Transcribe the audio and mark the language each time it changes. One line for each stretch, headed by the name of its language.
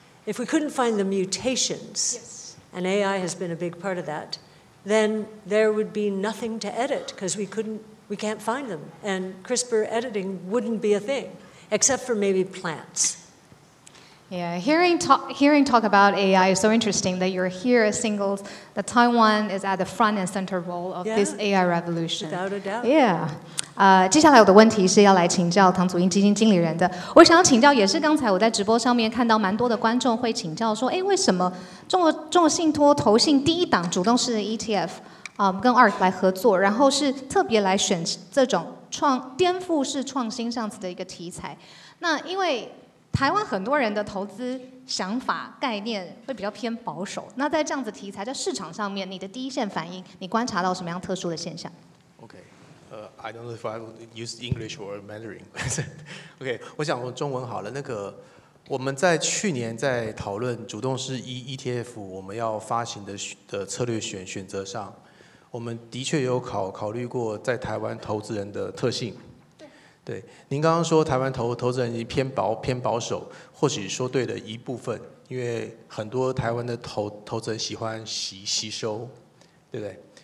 English: If we couldn't find the mutations, and AI has been a big part of that, then there would be nothing to edit because we can't find them. And CRISPR editing wouldn't be a thing, except for maybe plants. Yeah, hearing talk about AI is so interesting that you're here singles that Taiwan is at the front and center role of this AI revolution. Without a doubt. Yeah.
Chinese: 接下来我的问题是要来请教唐祖英基金经理人的。我想要请教，也是刚才我在直播上面看到蛮多的观众会请教说，为什么中国信托投信第一档主动式的 ETF 跟 ARK 来合作，然后是特别来选这种颠覆式创新这样子的一个题材？那因为台湾很多人的投资想法概念会比较偏保守，那在这样子题材在市场上面，你的第一线反应，你观察到什么样特殊的现象
English: ？OK， I don't know if I would use English or Mandarin 。
Chinese: OK， 我讲我中文好了。我们在去年在讨论主动式 ETF 我们要发行的策略选择上，我们的确有考虑过在台湾投资人的特性。对，您刚刚说台湾投资人偏保守，或许说对了一部分，因为很多台湾的投资人喜欢吸收，对不对？